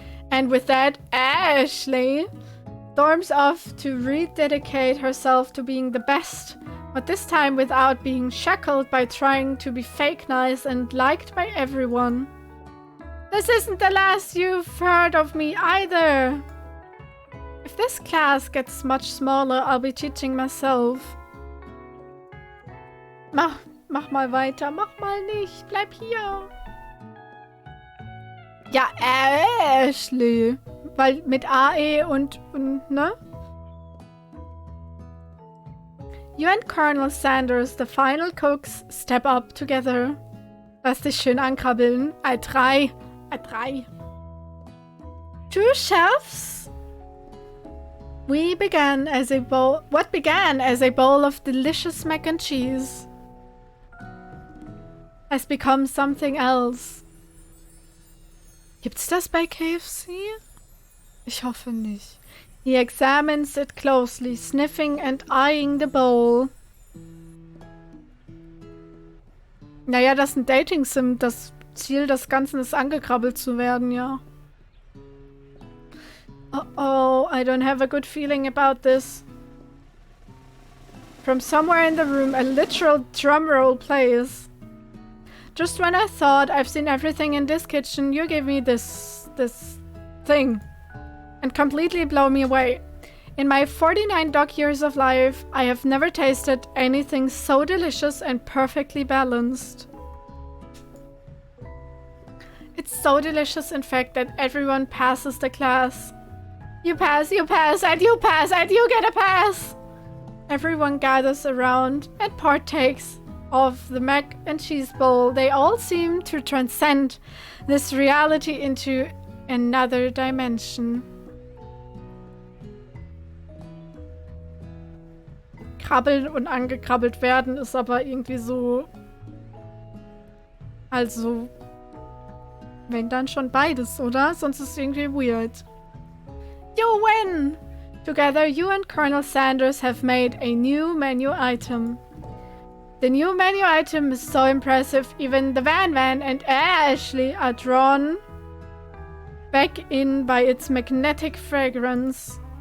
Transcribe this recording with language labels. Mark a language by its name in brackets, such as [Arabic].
[English] And with that, Ashley storms off to rededicate herself to being the best, but this time without being shackled by trying to be fake nice and liked by everyone. This isn't the last you've heard of me either! If this class gets much smaller, I'll be teaching myself. [German] Mach mal weiter, mach mal nicht, bleib hier. Ja, Ashley. Weil mit AE und ne? [English] You and Colonel Sanders, the final cooks, step up together. [German] Lass dich schön ankrabbeln. [English] A3. Two chefs? What began as a bowl of delicious mac and cheese has become something else. [German] Gibt's das bei KFC? Ich hoffe nicht. [English] He examines it closely, sniffing and eyeing the bowl. [German] Naja, das ist ein Dating-Sim. Das Ziel des Ganzen ist, angekrabbelt zu werden, ja. [English] Uh-oh, I don't have a good feeling about this. From somewhere in the room, a literal drum roll plays. Just when I thought I've seen everything in this kitchen, you give me this thing and completely blow me away. In my 49 dog years of life, I have never tasted anything so delicious and perfectly balanced. It's so delicious, in fact, that everyone passes the class. You pass, and you pass, and you get a pass! Everyone gathers around and partakes of the mac and cheese bowl. They all seem to transcend this reality into another dimension. [German] Krabbeln und angekrabbelt werden ist aber irgendwie so... Also... Wenn dann schon beides, oder? Sonst ist es irgendwie weird. [English] You win! Together, you and Colonel Sanders have made a new menu item. The new menu item is so impressive, even the Van and Ashley are drawn back in by its magnetic fragrance.